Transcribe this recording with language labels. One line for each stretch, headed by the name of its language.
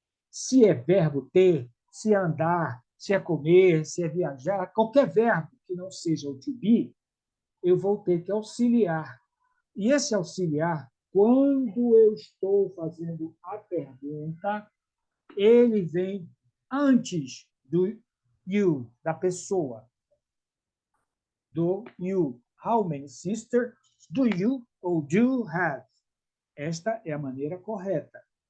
Portuguese: Se é verbo ter, se é andar, se é comer, se é viajar, qualquer verbo que não seja o to be, eu vou ter que auxiliar. E esse auxiliar, quando eu estou fazendo a pergunta, ele vem antes do you, da pessoa.
English: Do you. How many sisters do you ou do you have?
Portuguese: Esta é a maneira correta.